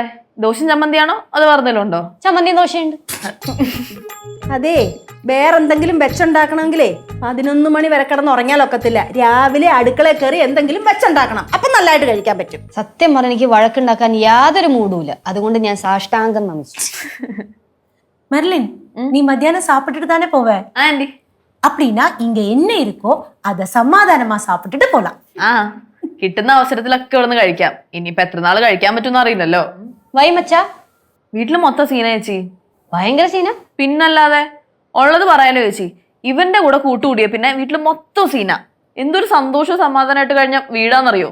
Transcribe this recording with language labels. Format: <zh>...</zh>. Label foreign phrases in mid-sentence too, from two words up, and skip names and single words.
<ml>ദോശയും ചമ്മന്തിയാണോ അത് വേറെന്തെങ്കിലും ഉണ്ടോ? ചമ്മന്തി ദോശയുണ്ട്. അതെ, വേറെന്തെങ്കിലും വെച്ചുണ്ടാക്കണമെങ്കിലേ 11 മണി വരെ കിടന്ന് ഉറങ്ങിയാലൊക്കത്തില്ല. രാവിലെ അടുക്കള കയറി എന്തെങ്കിലും വെച്ചുണ്ടാക്കണം, അപ്പൊ നല്ലതായിട്ട് കഴിക്കാൻ പറ്റും. സത്യം പറഞ്ഞ എനിക്ക് വഴക്കുണ്ടാക്കാൻ യാതൊരു മൂടുമില്ല, അതുകൊണ്ട് ഞാൻ സാഷ്ടാംഗം നമിച്ചു.</ml> <ta>மெர்லின், நீ மத்தியானம் சாப்பிட்டுட்டு தானே போவ?</ta> <ml>ആന്റി</ml> <ta>அப்படின்னா இங்க என்ன இருக்கோ அத சமாதானமா சாப்பிட்டுட்டு போலாம்.</ta> <ml>കിട്ടുന്ന അവസരത്തിലൊക്കെ ഇവിടുന്ന് കഴിക്കാം. ഇനിയിപ്പോ എത്ര നാള് കഴിക്കാൻ പറ്റുമെന്ന് അറിയില്ലല്ലോ. വൈമച്ചാ വീട്ടില് മൊത്തം സീന ചേച്ചി. ഭയങ്കര സീന. പിന്നല്ലാതെ ഉള്ളത് പറയാലോ ചേച്ചി. ഇവന്റെ കൂടെ കൂട്ടുകൂടിയ പിന്നെ വീട്ടില് മൊത്തം സീന. എന്തൊരു സന്തോഷവും സമാധാനമായിട്ട് കഴിഞ്ഞ വീടാന്നറിയോ?</ml>